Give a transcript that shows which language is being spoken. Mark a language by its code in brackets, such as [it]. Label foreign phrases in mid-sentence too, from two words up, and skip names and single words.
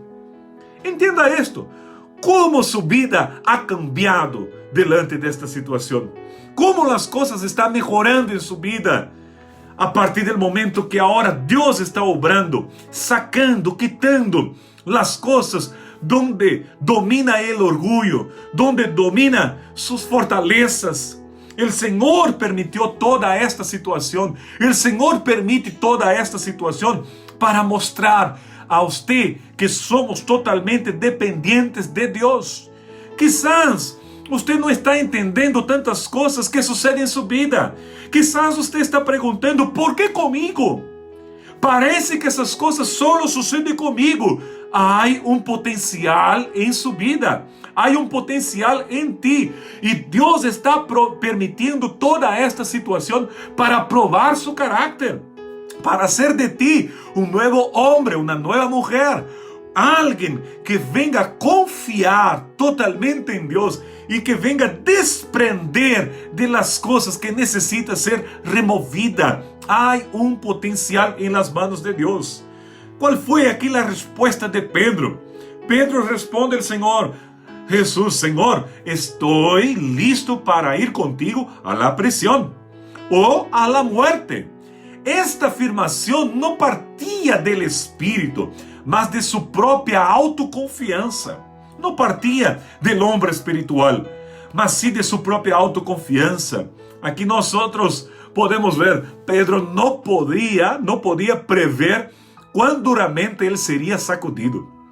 [es] Entienda esto, cómo su vida ha cambiado delante de esta situación, cómo las cosas están mejorando en su vida a partir del momento que ahora Dios está obrando, sacando, quitando las cosas donde domina el orgullo, donde domina sus fortalezas. El Señor permitió toda esta situación. El Señor permite toda esta situación para mostrar a usted que somos totalmente dependientes de Dios. Quizás usted [pt] não está entendendo tantas coisas que sucedem em sua vida. Quizás você está perguntando, por que comigo? Parece que essas coisas só sucedem comigo. Há potencial em sua vida. Há potencial em ti. E Deus está permitindo toda esta situação para provar seu caráter. [es] Para hacer de ti [pt] novo homem, uma nova mulher. Alguém que venga a confiar totalmente em Deus e que venga a desprender de las coisas que necessita ser removida. Há potencial em las manos de Deus. Qual foi aqui a resposta de Pedro? Pedro responde ao Senhor: Jesús, Senhor, estou listo para ir contigo [es] a la prisión [pt] ou [es] a la muerte. [pt] Esta afirmação não partia del Espírito, mas de sua própria autoconfiança. Não partia del homem espiritual, mas sim de sua própria autoconfiança. Aqui nós podemos ver, Pedro não podia prever quão duramente ele seria sacudido.